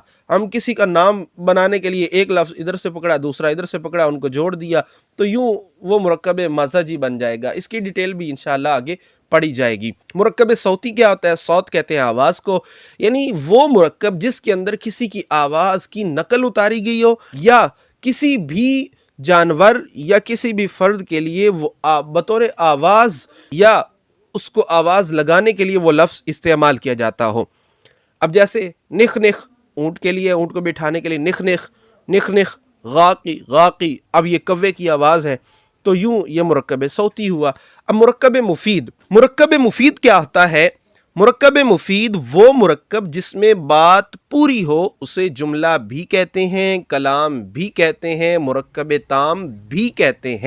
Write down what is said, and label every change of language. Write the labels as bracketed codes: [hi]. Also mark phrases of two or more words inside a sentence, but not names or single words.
[ur] ہم کسی کا نام بنانے کے لیے ایک لفظ ادھر سے پکڑا، دوسرا ادھر سے پکڑا، ان کو جوڑ دیا، تو یوں وہ مرکب مزجی بن جائے گا. اس کی ڈیٹیل بھی ان شاءاللہ آگے پڑھی جائے گی۔ مرکب صوتی کیا ہوتا ہے? صوت کہتے ہیں آواز کو، یعنی وہ مرکب جس کے اندر کسی کی آواز کی نقل اتاری گئی ہو یا کسی بھی جانور یا کسی بھی فرد کے لیے وہ بطور آواز یا اس کو آواز لگانے کے لیے وہ لفظ استعمال کیا جاتا ہو. اب جیسے نخ نخ اونٹ کے لیے، اونٹ کو بٹھانے کے لیے نخ نخ، نخ نخ غاقی غاقی. اب یہ کوے کی آواز ہے تو یوں یہ مرکب صوتی ہوا. اب مرکب مفید، مرکب مفید کیا ہوتا ہے؟ مرکب مفید وہ مرکب جس میں بات پوری ہو اسے جملہ بھی کہتے ہیں، کلام بھی کہتے ہیں، مرکب تام بھی کہتے ہیں.